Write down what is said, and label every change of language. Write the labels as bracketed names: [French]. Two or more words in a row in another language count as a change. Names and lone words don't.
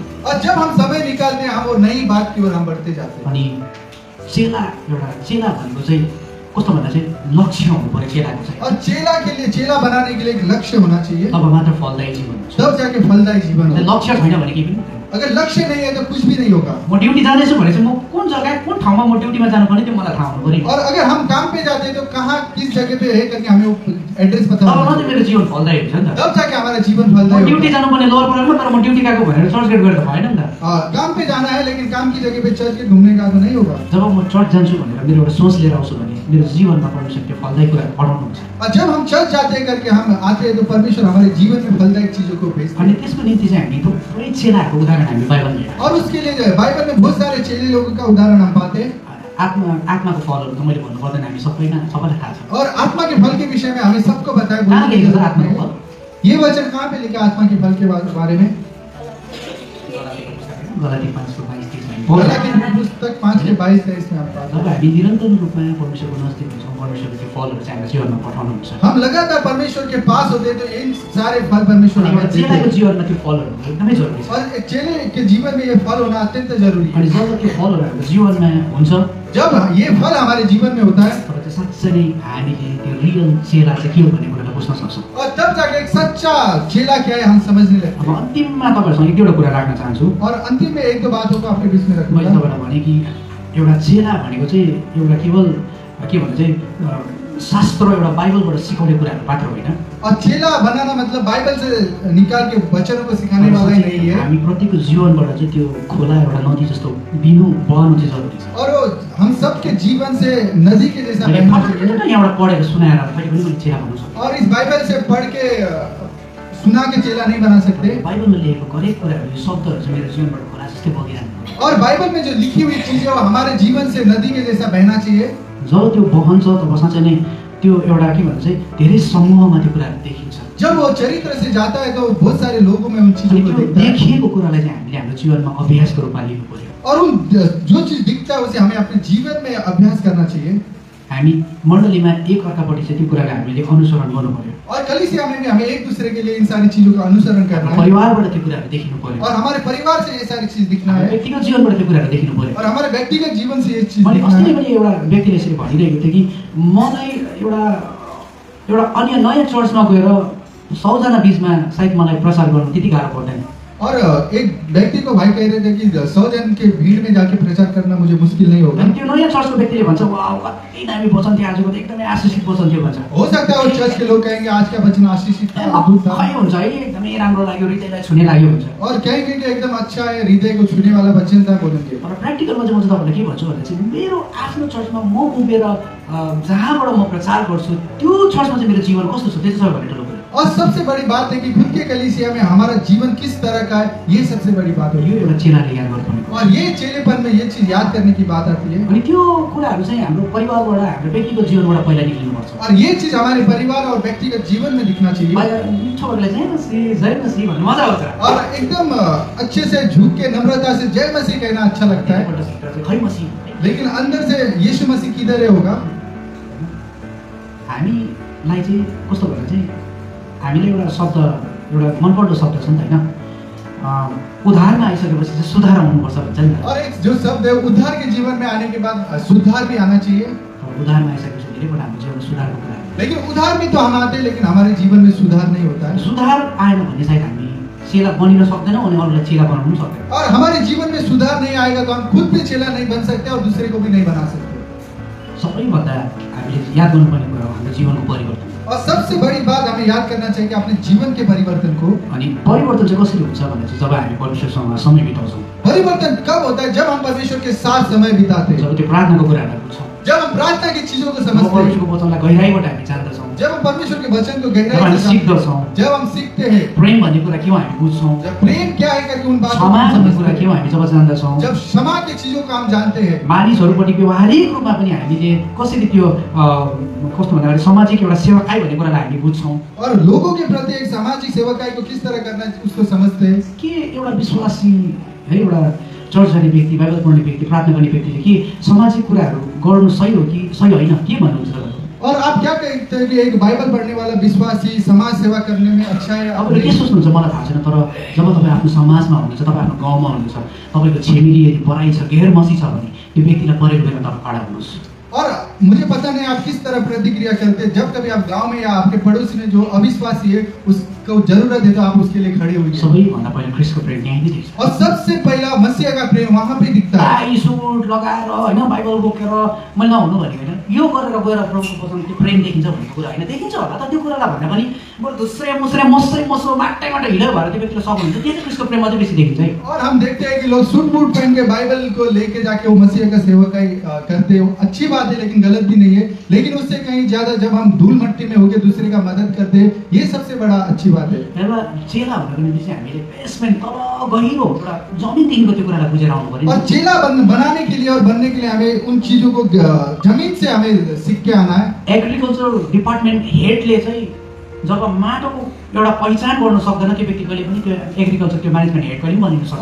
[Hindi] और जब हम समय निकालते हैं, हम वो नई बात की ओर हम बढ़ते जाते हैं। [Nepali] अनि चेला भनेको चाहिँ कस्तो भन्दा चाहिँ लक्ष्य हुनु पर्यो चेलाको चाहिँ। [Hindi] और चेला के लिए, चेला बनाने के लिए एक लक्ष्य होना चाहिए, [Nepali] तब मात्र फलदायी जीवन हुन्छ। [Hindi] तब जाके फलदायी जीवन होगा। [Nepali] लक्ष्य छैन भने केही पनि हुँदैन। [Hindi] अगर लक्ष्य नहीं है तो कुछ भी नहीं होगा। [Nepali] म ड्युटी जाँदैछु भने चाहिँ म कुन जग्गा कुन ठाउँमा म ड्युटीमा जानुपर्ने त्यो मलाई थाहा हुनु पर्यो। [Hindi] और अगर हम काम पे जाते हैं तो कहाँ किस जगह पे है करके हमें एड्रेस पता [Nepali] तब [Hindi] होना [Nepali] मात्रै [Hindi] चाहिए। [Nepali] मेरो जीवन फलदायी हुन्छ नि त। [Hindi] तब जाके हमारा जीवन [Nepali] म [Hindi] फलदायी [Nepali] ड्युटी [Hindi] होगा। [Nepali] जानुपर्ने लोवर परेलमा, तर म ड्युटी गएको भनेर चर्च गेट गएर त भएन नि त। [Hindi] काम पे जाना है लेकिन काम की जगह पे चर्च के घूमने का तो नहीं होगा। [Nepali] जब म चर्च जान्छु भनेर मेरो एउटा सोच लिएर आउँछु भने मेरो जीवनमा परमेश्वर त्यो फलदायी कुराहरू पढाउनुहुन्छ। [Hindi] और जब हम चर्च जाते हैं करके हम आते हैं तो परमेश्वर हमारे जीवन में फलदायक चीजों को भेजते [Nepali] अनि [Hindi] हैं। [Nepali] त्यसको निम्ति चाहिँ हामी थुप्रै चेलाहरूको उदाहरण हामी बाइबलमा हेर्छौँ। [Hindi] और उसके लिए जो है बाइबल में बहुत सारे चेले लोगों का उदाहरण हम पाते हैं। [Nepali] आत्माको फलहरू त मैले भन्नु पर्दैन, हामी सबैलाई थाहा छ। [Hindi] और आत्मा के फल के विषय में हमें सबको बताया [Nepali] कहाँ लेखेको छ आत्माको फल? [Hindi] ये वचन कहाँ पे लिखा आत्मा के फल के बारे में? गलाती 5:22-23 में। गलाती पुस्तक 5:22-23 में आप पाते [Nepali] जब हामी निरन्तर रूपमा परमेश्वरको नजिक हुन्छौँ, परमेश्वरले त्यो फलहरू चाहिँ हाम्रो जीवनमा पठाउनुहुन्छ। [Hindi] हैं। हम लगातार परमेश्वर के पास होते हैं तो इन सारे फल परमेश्वर [Nepali] अनि [Hindi] हमें [Nepali] एउटा [Hindi] देते [Nepali] चेलाको [Hindi] हैं। [Nepali] जीवनमा त्यो फलहरू एकदमै जरुरी छ। [Hindi] और एक चेले के जीवन में ये फल होना अत्यंत जरूरी है। [Nepali] अनि जब त्यो फलहरू हाम्रो जीवनमा हुन्छ, [Hindi] जब ये फल हमारे जीवन में होता है [Nepali] तब चाहिँ साँच्चै नै हामीले त्यो रियल चेला चाहिँ के हो भन्ने कुरालाई बुझ्न सक्छौँ। [Hindi] और तब जाके एक सच्चा चेला क्या है हम समझने लगते [Nepali] अब [Hindi] हैं। [Nepali] अन्तिममा तपाईँहरूसँग एक दुईवटा कुरा राख्न चाहन्छु। [Hindi] और अंतिम में एक दो बातों को आपके बीच में [Nepali] मैले [Hindi] रखूंगा। [Nepali] तपाईँलाई भने कि एउटा चेला भनेको चाहिँ एउटा केवल के भन्छ चाहिँ शास्त्र एउटा बाइबलबाट सिकाउने कुराहरू मात्र होइन। [Hindi] और चेला बनाना मतलब बाइबल से निकाल के वचनों को सिखाने वाला ही नहीं है। [Nepali] हामी प्रत्येकको जीवनबाट चाहिँ त्यो खोला एउटा नदी जस्तो बिनु बहनु चाहिँ जरुरी छ। [Hindi] और वो हम सबके जीवन से नदी के जैसा [Nepali] मैले [Hindi] बहना चाहिए। [Nepali] फटाफट यहाँबाट पढेर सुनाएर कहिले पनि मैले चेला भन्नु सक्छु। [Hindi] और इस बाइबल से पढ़ के सुना के चेला नहीं बना सकते। [Nepali] बाइबलमा लेखेको हरेक कुराहरू यो शब्दहरू चाहिँ मेरो जीवनबाट खोला जस्तै बगिरहनु पर्यो। [Hindi] और बाइबल में जो लिखी हुई चीजें वो हमारे जीवन से नदी के जैसा बहना चाहिए। [Nepali] जब त्यो बहन्छ तब साँच्चै नै त्यो एउटा के भन्छ चाहिँ धेरै समूहमा त्यो कुराहरू देखिन्छ। [Hindi] जब वो चरित्र से जाता है तो बहुत सारे लोगों में उन [Nepali] अनि [Hindi] चीजों को [Nepali] त्यो [Hindi] देखता है। [Nepali] देखिएको कुरालाई चाहिँ हामीले हाम्रो जीवनमा अभ्यासको रूपमा लिनु पर्यो। [Hindi] और उन जो चीज दिखता है उसे हमें अपने जीवन में अभ्यास करना चाहिए। [Nepali] हामी मण्डलीमा एक अर्कापट्टि चाहिँ त्यो कुरालाई हामीले अनुसरण गर्नु पर्यो। [Hindi] और कलीसिया में भी हमें एक दूसरे के लिए इन सारी चीजों का अनुसरण करना है। [Nepali] परिवारबाट त्यो कुराहरू देखिनु पर्यो। [Hindi] और हमारे परिवार से ये सारी चीज दिखना [Nepali] हाम्रो [Hindi] है। [Nepali] व्यक्तिगत जीवनबाट त्यो कुराहरू देखिनु पर्यो। [Hindi] और हमारे व्यक्तिगत जीवन से ये चीज [Nepali] मैले [Hindi] दिखना [Nepali] अस्ति नै [Hindi] है। [Nepali] पनि एउटा व्यक्तिले यसरी भनिरहेको थियो कि मलाई एउटा अन्य नयाँ चर्चमा गएर 100 जना बिचमा सायद मलाई प्रचार गर्नु त्यति गाह्रो पर्दैन। [Hindi] और एक व्यक्ति को भाई कह रहे थे कि 100 जन के भीड़ में जाके प्रचार करना मुझे मुश्किल नहीं होगा। [Nepali] अनि त्यो नयाँ चर्चको व्यक्तिले भन्छ वाउ कति दामी वचन थियो आजको, त एकदमै आशीषित वचन थियो भन्छ। [Hindi] हो सकता है वो चर्च के लोग कहेंगे आज का वचन आशीषित था, अद्भुत था। [Nepali] खै हुन्छ है एकदमै राम्रो लाग्यो, हृदयलाई छुने लाग्यो भन्छ। [Hindi] और कहेंगे कि एकदम अच्छा है, हृदय को छूने वाला वचन था बोलेंगे। [Nepali] तर प्र्याक्टिकलमा चाहिँ म चाहिँ तपाईँलाई के भन्छु भन्दा चाहिँ मेरो आफ्नो चर्चमा म उभिएर जहाँबाट म प्रचार गर्छु त्यो चर्चमा चाहिँ मेरो जीवन कस्तो छ त्यो चाहिँ सबैभन्दा ठुलो कुरा। [Hindi] और सबसे बड़ी बात है कि खुद के कलीसिया में हमारा जीवन किस तरह का है, ये सबसे बड़ी बात [Nepali] यो [Hindi] होगी। [Nepali] एउटा चेलाले याद गर्नुपर्ने कुरा। [Hindi] और ये चेलेपन में ये चीज याद करने की बात आती है। [Nepali] अनि त्यो कुराहरू चाहिँ हाम्रो परिवारबाट हाम्रो व्यक्तिगत जीवनबाट पहिला निक्लिनुपर्छ। [Hindi] और ये चीज हमारे परिवार और व्यक्तिगत जीवन में दिखना चाहिए। [Nepali] मिठोहरूले जय मसीह भन्नु मजा आउँछ। [Hindi] और एकदम अच्छे से झुक के नम्रता से जय मसीह कहना अच्छा लगता है। [Nepali] एकपल्ट सिक्दा चाहिँ खै मसीह [Hindi] लेकिन अंदर से यीशु मसीह किधर है होगा। [Nepali] हामीलाई चाहिँ कस्तो भन्दा चाहिँ हामीले एउटा शब्द एउटा मनपर्दो शब्द छ नि त होइन, उद्धारमा आइसकेपछि चाहिँ सुधार हुनुपर्छ भन्छ नि त। [Hindi] और एक जो शब्द है उद्धार के जीवन में आने के बाद सुधार भी आना चाहिए। [Nepali] उद्धारमा आइसकेपछि धेरैपल्ट हाम्रो जीवनमा सुधारको कुरा हुन्छ। [Hindi] लेकिन उद्धार में तो हम आते हैं लेकिन हमारे जीवन में सुधार नहीं होता है। [Nepali] सुधार आएन भने सायद हामी चेला बनिन सक्दैनौँ अनि अरूलाई चेला बनाउनु पनि सक्दैनौँ। [Hindi] और हमारे जीवन में सुधार नहीं आएगा तो हम खुद भी चेला नहीं बन सकते और दूसरे को भी नहीं बना सकते। [Nepali] सबैभन्दा हामीले याद गर्नुपर्ने कुरा हो हाम्रो जीवनको परिवर्तन। [Hindi] और सबसे बड़ी बात हमें याद करना चाहिए कि अपने जीवन के परिवर्तन को। [Nepali] अनि परिवर्तन चाहिँ कसरी हुन्छ भने चाहिँ जब हामी परमेश्वरसँग समय बिताउँछौँ, [Hindi] परिवर्तन कब होता है? जब हम परमेश्वर के साथ समय बिताते हैं, [Nepali] जब त्यो प्रार्थनाको कुराहरूलाई बुझ्छौँ, [Hindi] जब हम प्रार्थना की चीजों को [Nepali] जब [Hindi] समझते हैं, [Nepali] परमेश्वरको वचनलाई गहिराइबाट हामी जान्दछौँ, [Hindi] जब हम परमेश्वर के वचन को [Nepali] जब [Hindi] गहराई [Nepali] हामी [Hindi] से समझते हैं, [Nepali] सिक्दछौँ, [Hindi] जब हम सीखते हैं, [Nepali] प्रेम भन्ने कुरा के हो हामी बुझ्छौँ, [Hindi] जब प्रेम क्या है करके उन बातों को [Nepali] क्षमा [Hindi] हम [Nepali] भन्ने [Hindi] समझते [Nepali] कुरा के [Hindi] हैं, [Nepali] हो हामी जब जान्दछौँ, [Hindi] जब क्षमा की चीजों को हम जानते हैं, [Nepali] मानिसहरूपट्टि व्यवहारिक रूपमा पनि हामीले कसरी त्यो कस्तो भन्दाखेरि सामाजिक एउटा सेवाकाई भन्ने कुरालाई हामी बुझ्छौँ, [Hindi] और लोगों के प्रति एक सामाजिक सेवकाई को किस तरह करना है उसको समझते हैं। [Nepali] के एउटा विश्वासी है एउटा चर्च जाने व्यक्ति, बाइबल पढ्ने व्यक्ति, प्रार्थना गर्ने व्यक्तिले के सामाजिक कुराहरू गर्नु सही हो कि सही होइन के भन्नुहुन्छ तपाईँ? [Hindi] और आप क्या कहते हैं कि एक बाइबल पढ़ने वाला विश्वासी समाज सेवा करने में अच्छा है? [Nepali] तपाईँले के सोच्नुहुन्छ मलाई थाहा छैन, तर जब तपाईँ आफ्नो समाजमा हुनुहुन्छ, तपाईँ आफ्नो गाउँमा हुनुहुन्छ, तपाईँको छिमेकी यदि पराई छ, गैर मसी छ भने त्यो व्यक्तिलाई परेको बेला तपाईँ कडा हुनुहोस्। [Hindi] और मुझे पता नहीं आप किस तरह प्रतिक्रिया करते हैं जब कभी आप गांव में या आपके पड़ोसी में जो अविश्वासी है उसको जरूरत है तो आप उसके लिए खड़े हुए। [Nepali] सबैभन्दा पहिला ख्रिस्टको प्रेम त्यहीँ नै देख्छ। [Hindi] और सबसे पहला मसीह का प्रेम वहां पे दिखता है। [English] tie suit [Nepali] लगाएर होइन बाइबल बोकेर मैले नहुनु भनेको होइन, यो गरेर गएर प्रभुको वचन त्यो प्रेम देखिन्छ भन्ने कुरा होइन, देखिन्छ होला त त्यो कुरालाई भन्दा पनि बरु धुस्रे मुस्रे मस्रै मस्रो माटै माटै हिलो भएर त्यो व्यक्तिले सक्नुहुन्छ, त्यो चाहिँ ख्रिस्टको प्रेम अझै बेसी देखिन्छ है। [Hindi] और हम देखते हैं कि लोग सूट बूट पहन के बाइबल को लेके जाके वो मसीह का सेवकाई करते हैं, अच्छी बात है लेकिन गलत भी नहीं है। लेकिन उससे कहीं ज्यादा जब हम धूल मट्टी में होके दूसरे का मदद करते हैं ये सबसे बड़ा अच्छी बात है। [Nepali] एउटा चेला भनेको निम्ति चाहिँ हामीले बेसमेन्ट तल गहिरो एउटा जमिनदेखिको त्यो कुरालाई बुझेर आउनु पर्यो। [Hindi] और चेला बनाने के लिए और बनने के लिए हमें उन चीजों को जमीन से हमें सीख के आना है। [English] agriculture department head [Nepali] चाहिँ जब माटोको एउटा पहिचान गर्न सक्दैन त्यो व्यक्ति कहिले पनि त्यो एग्रिकल्चर त्यो [English] management head [Nepali] कहिले पनि बनिन सक्दैन।